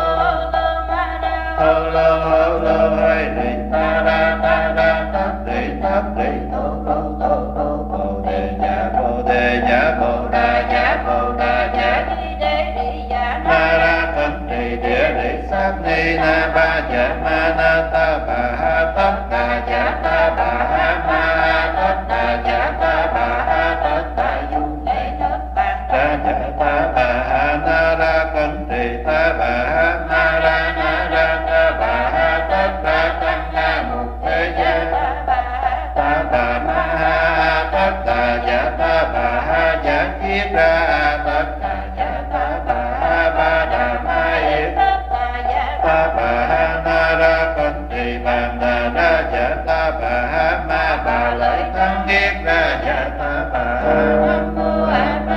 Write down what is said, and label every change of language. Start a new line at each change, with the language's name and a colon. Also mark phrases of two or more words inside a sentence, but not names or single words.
Vietnamese: lô hay đi ta ra tát đi thô bồ đề dạ bồ đà dạ ma ra thân trì địa lý sát ni na ba dạ ma na ta bà ha tất đà dạ ta bà ha ma tất đà dạ ta bà ha tất đà du ra dạ ta bà ha na ra thân trì ta bà ha na ra ta bà ha tất đà tăng na mục thế gia ta bà ma ha tất đà dạ ta bà ha dạ kiết ra tất đà dạ ta bà ha ba đà ma yết ta bà ha na ra con trì bàn đà ra dạ ta bà ha ma bà lợi thắng kiết ra dạ ta bà ha nam mô a